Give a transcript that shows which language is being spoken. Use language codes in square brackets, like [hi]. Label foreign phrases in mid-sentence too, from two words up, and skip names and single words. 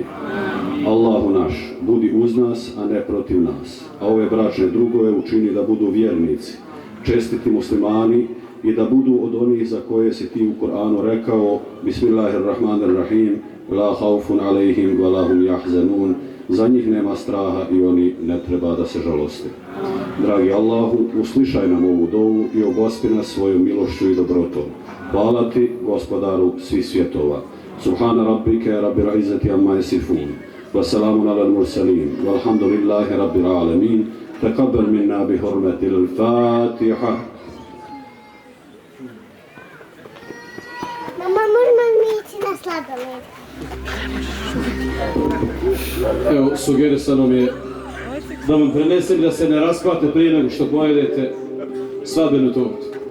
[bs] Allahu naš, budi uz nas, a ne protiv nas, a ove bračne drugove učini da budu vjernici, čestiti muslimani i da budu od onih za koje si ti u Kur'anu rekao [ar] بسم الله الرحمن الرحيم لا خوف عليهم ولا هم يحزنون, [bs] za njih nema straha i oni ne treba da se žaloste. Dragi Allahu, uslišaj nam ovu dovu i ogospi nas svojom milošću i dobrotom. Hvala ti, gospodaru svih svjetova. [ar] سبحان ربك رب العزة عما يصفون وسلام على المرسلين والحمد لله رب العالمين تقبل منا بحرمة الفاتحة. [bs] Mama, možemo mi ići na sladoled? Evo, sugerisano mi je da vam prenesem da se ne raspate prije nego što pojedete svadbenu tortu.